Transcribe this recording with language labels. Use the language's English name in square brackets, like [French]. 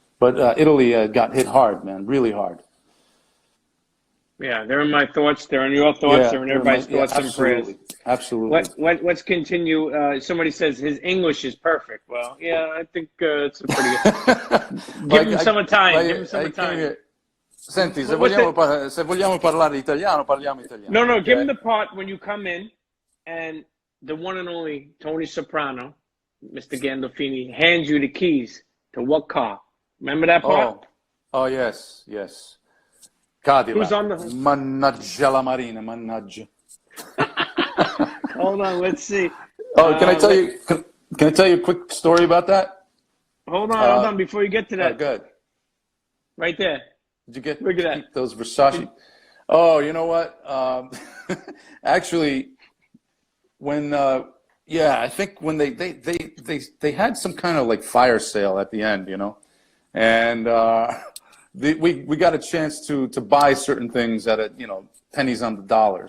[English] But Italy got hit hard, man, really hard. Yeah, they're in my thoughts. They're in your thoughts. They're in everybody's thoughts and prayers. Absolutely. Let's continue. Somebody says his English is perfect. Well, yeah, I think it's a pretty good. Give him some time. Give him some time. [Italian] Senti, se vogliamo parlare italiano, parliamo italiano. [English] No, give him the part when you come in, and the one and only Tony Soprano, Mr. Gandolfini, hands you the keys to what car? Remember that part? Oh, yes. Cadillac. Who's on the... [Italian] Mannaggia la Marina, mannaggia. [English] Hold on, let's see. Oh, can I tell you? Can I tell you a quick story about that? Hold on, before you get to that. Good. Right there. Did you get Look at that. those Versace? Oh, you know what? Actually, when I think when they had some kind of like fire sale at the end, you know, and we got a chance to buy certain things at pennies on the dollar.